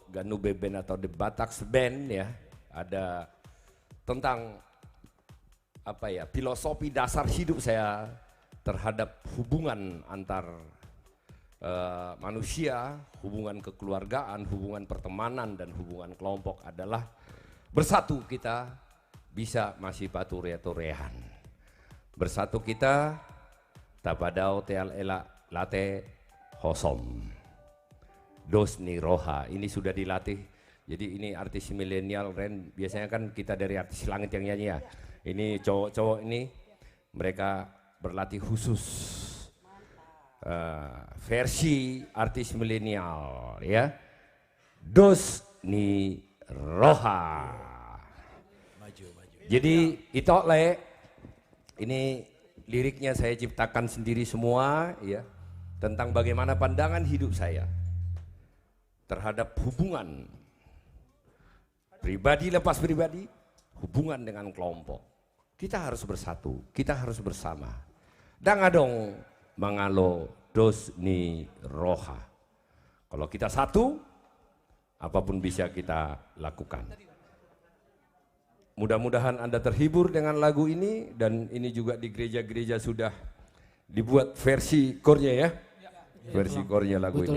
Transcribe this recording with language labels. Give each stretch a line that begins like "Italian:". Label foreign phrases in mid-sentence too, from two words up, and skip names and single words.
Indonesian: Ganube Band atau The Bataks Band ya, ada tentang apa ya, filosofi dasar hidup saya terhadap hubungan antar manusia, hubungan kekeluargaan, hubungan pertemanan dan hubungan kelompok adalah bersatu kita bisa masih paturea-turehan. Bersatu kita
Batak Toba: tapadao teal elak late hosom. Dosni roha,
Indonesian: ini sudah dilatih Jadi ini artis milenial, Ren. Biasanya kan kita dari artis langit yang nyanyi ya. Ini cowok-cowok ini mereka berlatih khusus versi artis milenial ya.
Batak Toba: Dos ni roha.
Indonesian: Jadi itu ini liriknya saya ciptakan sendiri semua ya, tentang bagaimana pandangan hidup saya terhadap hubungan pribadi lepas pribadi, hubungan dengan kelompok. Kita harus bersatu, kita harus bersama.
Batak Toba: Dangadong mangalo dos ni roha.
Indonesian: Kalau kita satu, apapun bisa kita lakukan. Mudah-mudahan Anda terhibur dengan lagu ini, dan ini juga di gereja-gereja sudah dibuat versi kornya ya. Versi kornya lagu ini.